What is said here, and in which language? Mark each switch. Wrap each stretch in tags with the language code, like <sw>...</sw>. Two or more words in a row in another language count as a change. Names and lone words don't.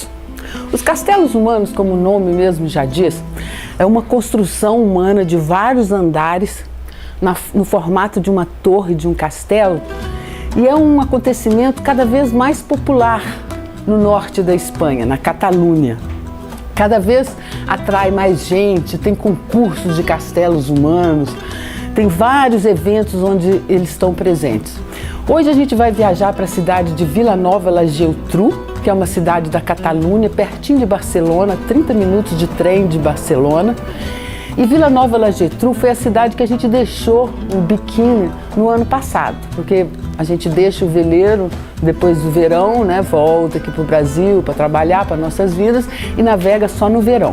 <pt>Os castelos humanos, como o nome mesmo já diz, é uma construção humana de vários andares, no formato de uma torre, de um castelo, e é um acontecimento cada vez mais popular no norte da Espanha, na Catalunha. Cada vez atrai mais gente, tem concursos de castelos humanos, tem vários eventos onde eles estão presentes. Hoje a gente vai viajar para a cidade de Vilanova la Geltrú, que é uma cidade da Catalunha, pertinho de Barcelona, 30 minutos de trem de Barcelona. E Vilanova la Geltrú foi a cidade que a gente deixou o Biquíni no ano passado, porque a gente deixa o veleiro depois do verão, né, volta aqui para o Brasil para trabalhar, para nossas vidas, e navega só no verão.</pt>